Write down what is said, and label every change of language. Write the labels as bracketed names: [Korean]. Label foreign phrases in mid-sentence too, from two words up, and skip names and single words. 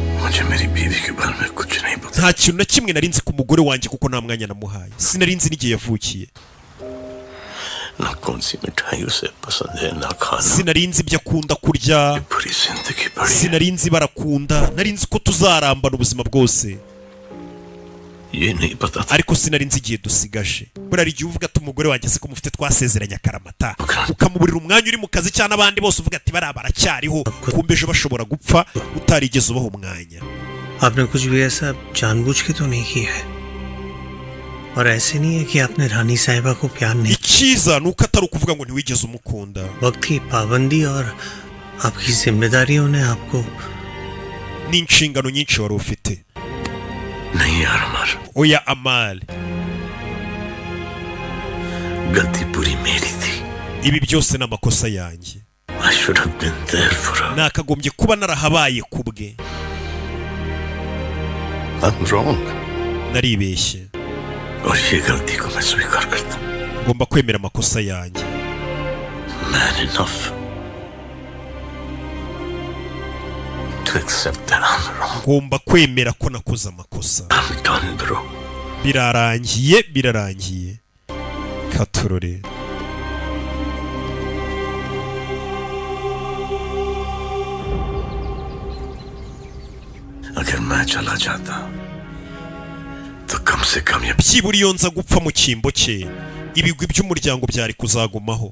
[Hindi] मुझे मेरी बीवी के बारे में कुछ नहीं पता. [Kinyarwanda] nta kintu na kimwe nari nzi ku mugore wanjye kuko nta mwanya namuhaye. Sinari nzi n'igihe yavukiye. [Hindi] ना कौन सी मिठाई उसे पसंद है ना खाना. [Kinyarwanda] Sinari nzi ibyo akunda kurya. [Hindi] पूरी जिंदगी पड़ी. [Kinyarwanda] Sinari nzi barakunda. Nari nzi ko tuzarambana ubuzima bwose. [Hindi] ये नहीं पता था. [Kinyarwanda] Ariko sinari nzi igihe dusigaje. Buriya igihe uvuga ati umugore wanjye se ko mufite twasezeranye akaramata. Ukamuburira umwanya uri mu kazi cyane abandi bose uvuga ati bariya baracyariho. Kumbe ejo bashobora gupfa utarigeze ubaho umwanya. [Hindi] आपने कुछ भी ऐसा जानबूझ के तो नहीं किया है और ऐसे नहीं है कि आपने रानी साहिबा को प्यार नहीं. [Kinyarwanda] Icyiza nuko atari ukuvuga ngo ntiwigeze umukunda. [Hindi] वक्त की पाबंदी और आपकी जिम्मेदारियों ने आपको [Kinyarwanda] n'inshingano nyinshi wari ufite. [Hindi] नहीं यार अमर. [Kinyarwanda] Oya Amal. [Hindi] गलती पूरी मेरी थी. [Kinyarwanda] Ibi byose ni amakosa yanjye. [English] I should have been there for her. [Kinyarwanda] Nakagombye kuba narahabaye kubwe. [English] I'm wrong. [Kinyarwanda] Naribeshye. [Hindi] और ये गलती को मैं स्वीकार करता हूँ. [Kinyarwanda] Ngomba kwemera amakosa yanjye. [English] Man enough to accept that I'm wrong. [Kinyarwanda] Ngomba kwemera ko nakoze amakosa. [English] I'm done, bro. [Kinyarwanda] Birarangiye. Katurore. [Hindi] अगर मैं चला जाता तो कम से कम ये [Kinyarwanda] byibura iyo nza gupfa mu cyimbo cye ibigwi by'umuryango byari kuzagumaho.